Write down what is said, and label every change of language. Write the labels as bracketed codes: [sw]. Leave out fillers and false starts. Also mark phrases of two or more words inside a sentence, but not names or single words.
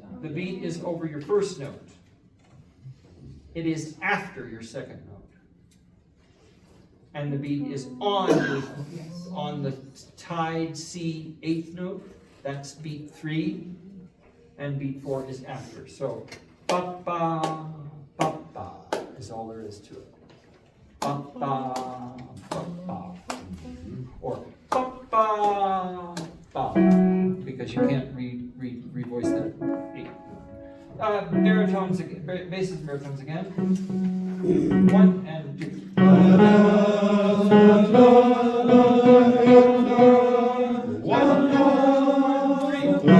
[en] The beat is over your first note. It is after your second note. And the beat is on the tied C eighth note. That's beat 3. And beat 4 is after. So, ba-ba, ba-ba is all there is to it. Ba-ba, ba-ba. Or ba-ba, ba. Because you can't re-voice that 8. Baritones again, basses, baritones again. 1 and 2. 1, 3.